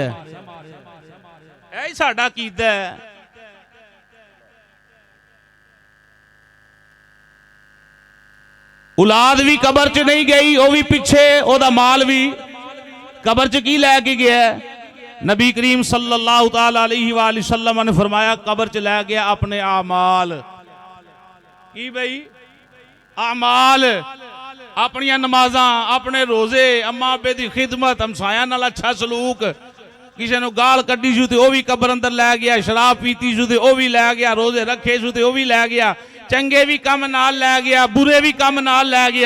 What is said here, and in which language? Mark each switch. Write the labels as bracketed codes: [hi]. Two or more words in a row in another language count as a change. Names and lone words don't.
[pa] یہی ساڈا کیہدا ہے. اولاد بھی قبر چ نہیں گئی، وہ بھی پچھے، اوہدا مال بھی قبر چ کی لیکے گیا. نبی کریم صلی اللہ تعالیٰ علیہ وسلم نے فرمایا، قبر چ لے گیا اپنے اعمال. کی بھائی? اعمال، اپنیاں نمازاں، اپنے روزے، اماں ابے کی خدمت، ہمسایہ نال اچھا سلوک. کسی نے گال کڈی سو تو وہ بھی قبر اندر لے گیا، شراب پیتی سو تو وہ بھی لے گیا، روزے رکھے سو تو وہ بھی لے گیا، چنگے بھی کام نال لے گیا، برے بھی کام نال لے گیا.